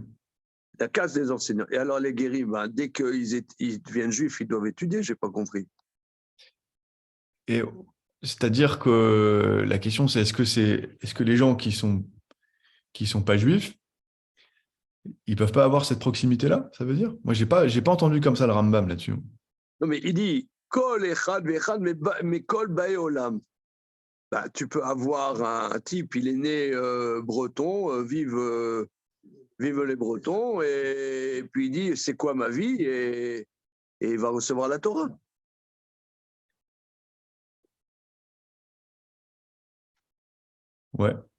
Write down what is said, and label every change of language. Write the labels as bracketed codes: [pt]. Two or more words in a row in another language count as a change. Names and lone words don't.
[fr] La case des enseignants. Et alors les guérim, ben, dès qu'ils deviennent juifs, ils doivent étudier, j'ai pas compris. Et c'est-à-dire que la question, c'est est-ce que les gens qui sont pas juifs, ils peuvent pas avoir cette proximité-là, ça veut dire? Moi, j'ai pas entendu comme ça le Rambam là-dessus. Non, mais il dit [he] Kol echad ve'echad [fr] mais [he] kol bae olam. [fr] Bah, tu peux avoir un type, il est né breton, vive les Bretons, et puis il dit c'est quoi ma vie, et il va recevoir la Torah. Ouais.